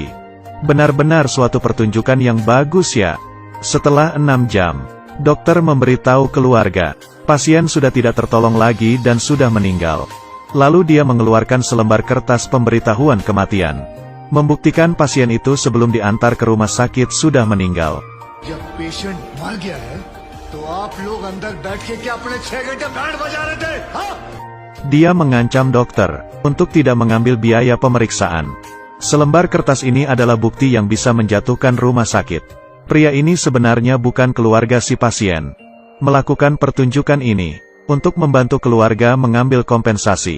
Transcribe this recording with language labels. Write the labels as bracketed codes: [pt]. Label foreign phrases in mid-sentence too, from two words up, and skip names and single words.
[id] Benar-benar suatu pertunjukan yang bagus ya. Setelah 6 jam, dokter memberitahu keluarga, pasien sudah tidak tertolong lagi dan sudah meninggal. Lalu dia mengeluarkan selembar kertas pemberitahuan kematian. Membuktikan pasien itu sebelum diantar ke rumah sakit sudah meninggal. [hi] जब patient मर गया है, तो आप लोग अंदर बैठ के क्या अपने 6 घंटे बैंड बजा रहे थे? [id] Dia mengancam dokter untuk tidak mengambil biaya pemeriksaan. Selembar kertas ini adalah bukti yang bisa menjatuhkan rumah sakit. Pria ini sebenarnya bukan keluarga si pasien. Melakukan pertunjukan ini untuk membantu keluarga mengambil kompensasi.